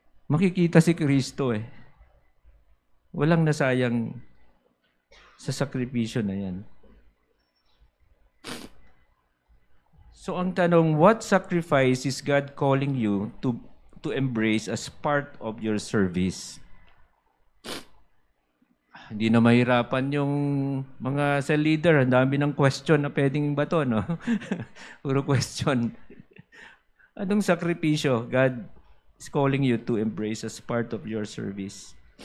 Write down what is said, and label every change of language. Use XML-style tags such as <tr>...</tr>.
<tl>Makikita si Kristo eh. Walang nasayang sa sakripisyo na yan.</tl> <en>So</en> <tl>ang tanong,</tl> <en>what sacrifice is God calling you to embrace as part of your service?</en> <tl>Hindi na mahirapan yung mga cell leader. Ang dami ng question na pwedeng bato, no? Puro question. Anong sakripisyo</tl> <en>God is calling you to embrace as part of your service?</en>